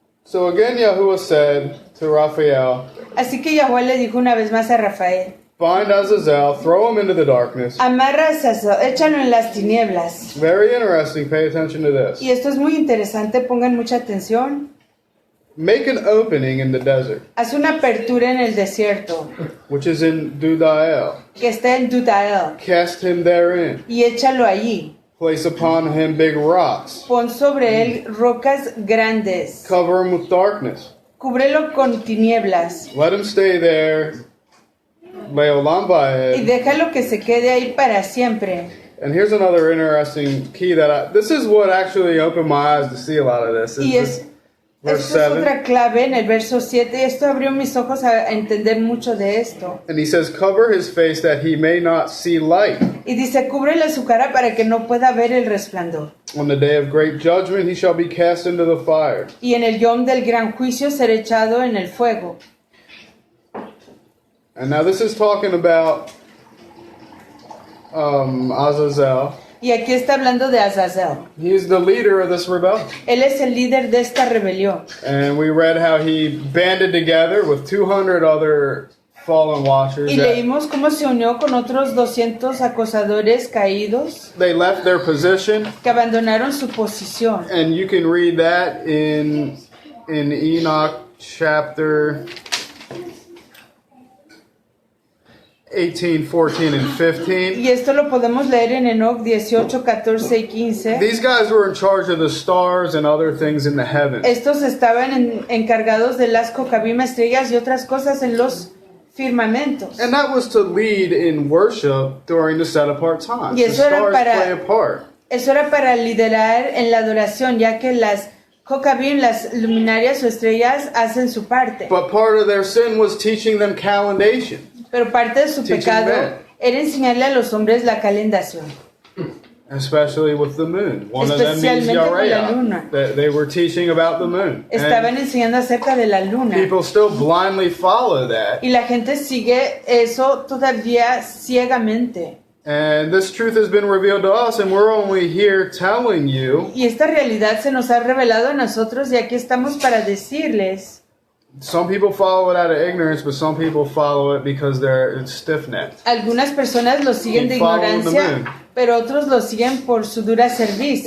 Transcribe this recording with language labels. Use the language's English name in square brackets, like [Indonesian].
[English] So again, Yahuwah said to Raphael, [Spanish] Así que Yahweh le dijo una vez más a Rafael, [English] bind Azazel, throw him into the darkness. [Spanish] amarra a Azazel, échalo en las tinieblas. [English] Very interesting, pay attention to this. [Spanish] Y esto es muy interesante, pongan mucha atención. [English] Make an opening in the desert, [Spanish] Haz una apertura en el desierto, [English] which is in Dudael. [Spanish] que está en Dudael, [English] Cast him therein. [Spanish] y échalo allí. [English] Place upon him big rocks. [Spanish] Pon sobre él rocas grandes. [English] Cover him with darkness. [Spanish] Cúbrelo con tinieblas. [English] Let him stay there. [Hebrew] Leolam [Spanish] Y [Hebrew] Baed. [Spanish] déjalo que se quede ahí para siempre. [English] And here's another interesting key that this is what actually opened my eyes to see a lot of this. [Spanish] Y [English] Is verse [Spanish] esto es [English] 7. [Spanish] otra clave en el verso 7. Esto abrió mis ojos a entender mucho de esto. [English] And he says, cover his face that he may not see light. [Spanish] Y dice, cúbrele su cara para que no pueda ver el resplandor. [English] On the day of great judgment he shall be cast into the fire. [Spanish] Y en el yom del gran juicio será echado en el fuego. [English] And now this is talking about Azazel. [Spanish] Y aquí está hablando de Azazel. [English] He is the leader of this rebellion. [Spanish] Él es el líder de esta rebelión. [English] And we read how he banded together with 200 other fallen watchers. [Spanish] Y leímos cómo se unió con otros 200 acosadores caídos [English] They left their position, [Spanish] que abandonaron su posición. [English] and you can read that in Enoch chapter 18, 14, and 15. [Spanish] Y esto lo podemos leer en Enoch 18, 14 y 15. [English] These guys were in charge of the stars and other things in the heavens. [Spanish] Estos estaban encargados de las cocabim, estrellas y otras cosas en los firmamentos. [English] And that was to lead in worship during the set-apart times. [Spanish] Y [English] The [Spanish] eso era [English] stars [Spanish] para- [English] play a part. [Spanish] Eso era para liderar en la adoración, ya que las cocabim, las luminarias o estrellas, hacen su parte. [English] But part of their sin was teaching them calendation. [Spanish] Pero parte de su [English] Teaching [Spanish] pecado [English] men. [Spanish] era enseñarle a los hombres la calendación. [English] Especially with the moon. One of them means [Spanish] Especialmente con la [Hebrew] Yareah. [Spanish] luna. [English] They were teaching about the moon. [Spanish] Estaban enseñando acerca de la luna. [English] People still blindly follow that. [Spanish] Y la gente sigue eso todavía ciegamente. [English] And this truth has been revealed to us, and we're only here telling you. [Spanish] Y esta realidad se nos ha revelado a nosotros y aquí estamos para decirles. [English] Some people follow it out of ignorance, but some people follow it because they're stiff-necked. [Spanish] Algunas personas lo siguen de [English] Follow the [Spanish] ignorancia, [English] moon. [Spanish] pero otros lo siguen por su dura cerviz.